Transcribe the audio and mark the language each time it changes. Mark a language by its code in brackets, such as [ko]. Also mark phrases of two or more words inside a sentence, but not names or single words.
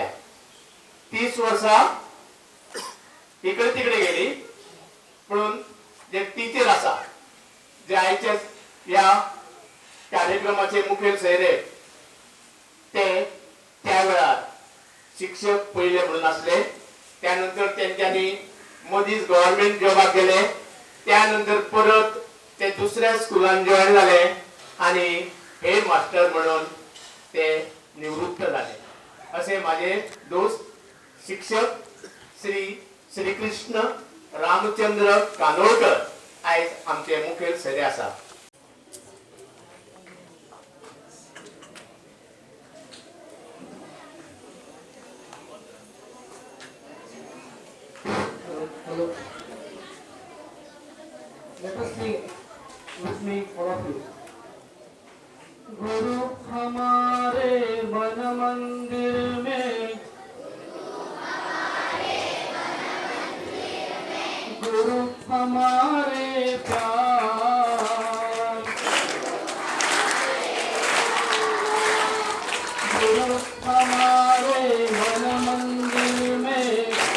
[kok] 30 वर्सां इकडे तिकडे गेली, म्हणून जे टीचर आसा जे आयचे ह्या कार्यक्रमाचे मुखेल सोयरे ते त्या वेळार शिक्षक पहिले म्हणून आसले. त्यानंतर त्यांच्यानी मदींच [en] government job [kok] गेले. त्यानंतर परत ते दुसऱ्या स्कुलान जॉइन झाले आणि [en] head master [kok] म्हणून ते निवृत्त झाले. असे माझे दोस्त शिक्षक श्री श्रीकृष्ण रामचंद्र कानोळकर आयज आमचे मुखेल सदे आसा. [en] Hello. Let us sing with me, all of you. [hi] गुरु हमारे मन मंदिर में, गुरु हमारे प्यार, गुरु हमारे मन मंदिर में,